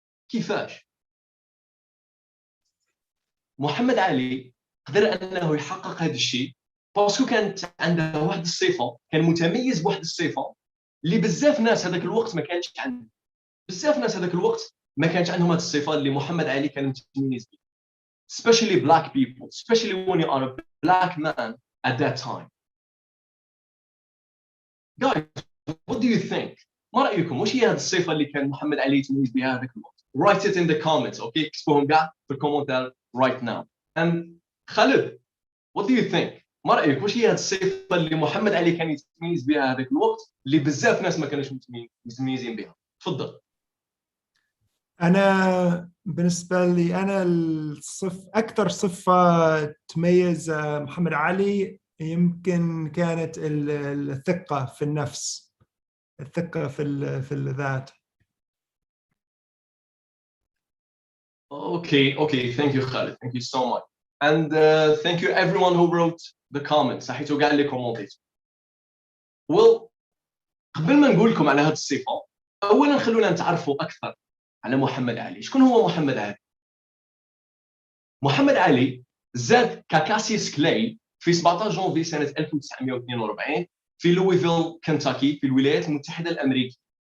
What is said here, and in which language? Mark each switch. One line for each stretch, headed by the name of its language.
Arabic: كيفاش محمد علي قدر انه يحقق هذا الشيء؟ باسكو كانت عنده واحد الصفه، كان متميز بواحد الصفه اللي بزاف ناس هذاك الوقت ما كانش عندهم. بزاف ناس هذاك الوقت ما كانش عندهم هذه الصفه اللي محمد علي كان متميز بها.
English: especially black people, especially when you are a black man at that time. Guys, what do you think؟
Arabic: ما رأيكم وش هي هذه الصفة اللي كان محمد علي يتميز بها هذاك الوقت؟
English: Write it in the comments, okay؟
Arabic: اكتبوهم كاع في الكومنتات
English: right now. And
Arabic: خالد،
English: what do you think؟
Arabic: ما رأيك وش هي هذه الصفة اللي محمد علي كان يتميز بها هذاك الوقت اللي بزاف ناس ما كانوش متميزين بها؟ تفضل. أنا بالنسبة لي أنا أكثر صفة تميز محمد علي يمكن كانت الثقة في النفس، الثقة في الذات.
English: Okay, thank you Khalid, thank you so much. And thank you everyone who wrote the comments.
Arabic: صحيتوا كاع اللي كومونتيتوا.
English: Well,
Arabic: قبل ما نقول لكم على هذه الصفة، أولا خلونا نتعرفوا أكثر على محمد علي. شكون هو محمد علي؟ محمد علي زاد ككاسيس كلاي في 17 جونفي سنة 1942 في لويفيل كنتاكي في الولايات المتحدة الأمريكية.